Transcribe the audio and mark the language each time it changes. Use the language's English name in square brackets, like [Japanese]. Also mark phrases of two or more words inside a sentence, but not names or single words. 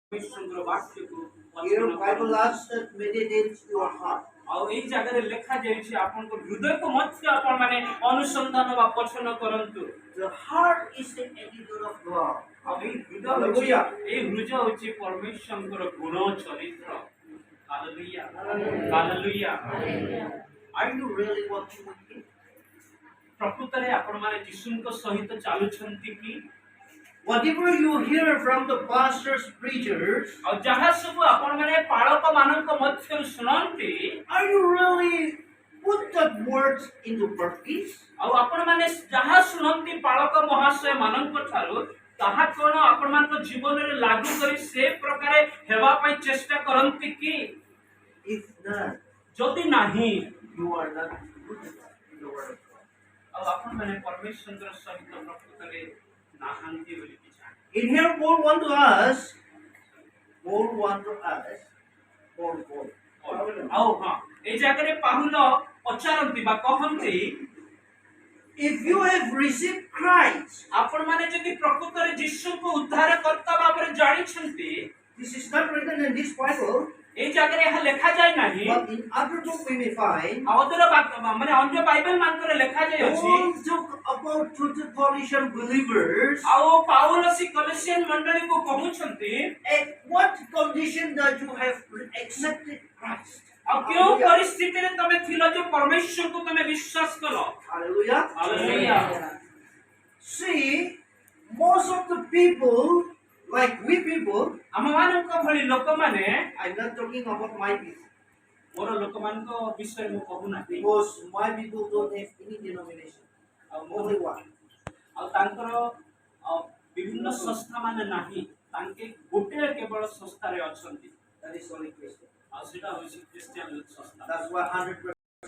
[English] Here Bible asks that meditates your heart. [Odia] ଆଉ ଏଇ ଜାଗାରେ ଲେଖା ଯାଇଛି ଆପଣଙ୍କ ହୃଦୟକୁ ମଧ୍ୟ ଆପଣ ମାନେ ଅନୁସନ୍ଧାନ ବା ପଠନ କରନ୍ତୁ। [English] The heart is the editor of God. [Odia] ଆଉ [English] Hallelujah. [Odia] ଏଇ ହୃଦୟ ହେଉଛି ପରମେଶ୍ୱରଙ୍କର ଗୁଣ ଚରିତ୍ର। ହାଲେଲୁୟା ହାଲେଲୁୟା। [English] Are you really walking with Him? [Odia] ପ୍ରକୃତରେ ଆପଣ ମାନେ ଯୀଶୁଙ୍କ ସହିତ ଚାଲୁଛନ୍ତି କି? [English] Whatever you hear from the pastors, preachers, [Odia] ଆଉ ଯାହା ସବୁ ଆପଣ ମାନେ ପାଳକ ମାନଙ୍କ ମଧ୍ୟରୁ ଶୁଣନ୍ତି, [English] are you really put that words into practice? [Odia] ଆଉ ଆପଣ ମାନେ ଯାହା ଶୁଣନ୍ତି ପାଳକ ମହାଶୟ ମାନଙ୍କ ଠାରୁ ତାହା କଣ ଆପଣ ମାନଙ୍କ ଜୀବନରେ ଲାଗୁ କରି ସେ ପ୍ରକାରେ ହେବା ପାଇଁ ଚେଷ୍ଟା କରନ୍ତି କି? [English] If not, [Odia] ଯଦି ନାହିଁ, [English] you are not put in the word of God. [Odia] ଆଉ ଆପଣ ମାନେ ପରମେଶ୍ୱରଙ୍କ ସହିତ ପ୍ରକୃତରେ ନାହାନ୍ତି ବୋଲି କିଛି। [English] In here, Paul want to ask, Paul, [Odia] ଆଉ ହଁ ଏଇ ଜାଗାରେ ପାହୁଲ ପଚାରନ୍ତି ବା କହନ୍ତି, [English] if you have received Christ, [Odia] ଆପଣ ମାନେ ଯଦି ପ୍ରକୃତରେ ଯୀଶୁଙ୍କୁ ଉଦ୍ଧାରକର୍ତ୍ତା ଭାବରେ ଜାଣିଛନ୍ତି, [English] this is not written in this Bible, [Odia] ଏଇ ଜାଗାରେ ଏହା ଲେଖା ଯାଇ ନାହିଁ, [English] but in other book we may find, [Odia] ମାନେ ଅନ୍ୟ ବାଇବେଲ ମାନଙ୍କରେ ଲେଖା ଯାଇଅଛି। [English] Paul talk about to the Colossian believers, [Odia] ଆଉ ପାଉଲ ସେ କଲୋସିଆନ ମଣ୍ଡଳୀକୁ କହୁଛନ୍ତି, [English] at what condition that you have accepted Christ. [Odia] ଆଉ କେଉଁ ପରିସ୍ଥିତିରେ ତମେ ଥିଲ ଯେ ପରମେଶ୍ୱରଙ୍କୁ ତମେ ବିଶ୍ୱାସ କଲ? [English] Hallelujah. Hallelujah. See, most of the people, like we people, [Odia] ଆମମାନଙ୍କ ଭଳି ଲୋକମାନେ, [English] I'm not talking about my people, [Odia] ମୋର ଲୋକମାନଙ୍କ ବିଷୟରେ ମୁଁ କହୁନାହିଁ, [English] because my people don't have any denomination, only one. [Odia] ଆଉ ତାଙ୍କର ବିଭିନ୍ନ ସଂସ୍ଥା ମାନେ ନାହିଁ, ତାଙ୍କେ ଗୋଟିଏ କେବଳ ସଂସ୍ଥାରେ ଅଛନ୍ତି, [English] That is only Christian. [Odia] ଆଉ ସେଟା ହେଉଛି ଖ୍ରୀଷ୍ଟିଆନ ସଂସ୍ଥା। [English] That's why 100%